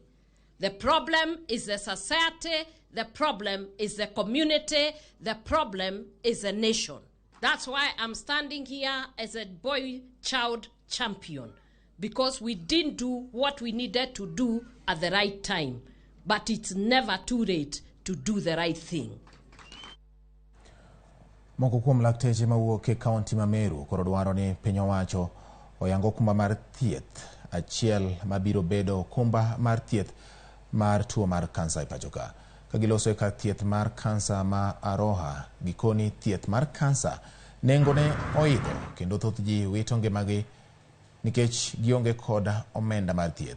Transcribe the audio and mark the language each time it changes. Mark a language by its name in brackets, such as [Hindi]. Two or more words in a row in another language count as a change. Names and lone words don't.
[English] The problem is the society. The problem is the community. The problem is the nation. That's why I'm standing here as a boy child champion, because we didn't do what we needed to do at the right time. But it's never too late to do the right thing. [Luo (Kenya and Tanzania)] Moko kuom lakteche mawuok e kaunti ma Meru koro dwaro ni piny owacho oyango okumba mar thieth achiel mabiro bedo okumba mar thieth mar tuo mar kansa e pachoka. Kagiloso e kar thieth mar kansa ma Aroha, gikoni thieth mar kansa nengone oidho kendo thoth ji wito ngimagi nikech gionge kod omenda mar thieth.